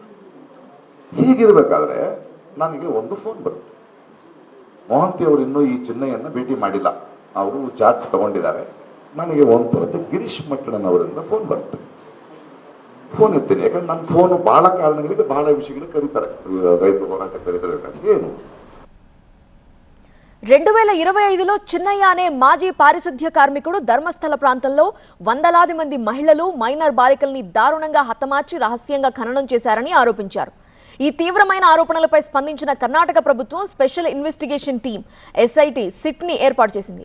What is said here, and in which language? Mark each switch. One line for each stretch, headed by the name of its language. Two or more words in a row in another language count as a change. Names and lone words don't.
Kannada: ಹೀಗಿರ್ಬೇಕಾದ್ರೆ ನನಗೆ ಒಂದು ಫೋನ್ ಬರುತ್ತೆ. ಮೊಹಂತಿ ಅವರು ಇನ್ನೂ ಈ ಚಿನ್ನಯ್ಯನ್ನ ಭೇಟಿ ಮಾಡಿಲ್ಲ, ಅವರು ಚಾರ್ಜ್ ತಗೊಂಡಿದ್ದಾರೆ. ನನಗೆ ಒಂದು ಗಿರೀಶ್ ಮಟ್ಟಣ್ಣನವರಿಂದ ಫೋನ್ ಬರುತ್ತೆ. ಫೋನ್ ಎತ್ತೀನಿ, ಯಾಕಂದ್ರೆ ನನ್ನ ಫೋನು ಬಹಳ ಕಾರಣಗಳಿಗೆ ಬಹಳ ವಿಷಯಗಳಿಗೆ ಕರೀತಾರೆ. ರೈತ ಹೋರಾಟ ಕರೀತಾರೆ. ಏನು
Telugu: 2025లో చిన్నయ్య అనే మాజీ పారిశుద్ధ్య కార్మికుడు ధర్మస్థల ప్రాంతంలో వందలాది మంది మహిళలు, మైనర్ బాలికల్ని దారుణంగా హతమార్చి రహస్యంగా ఖననం చేశారని ఆరోపించారు. ఈ తీవ్రమైన ఆరోపణలపై స్పందించిన కర్ణాటక ప్రభుత్వం
English: special investigation team
Telugu: SIT సిట్ ని ఏర్పాటు చేసింది.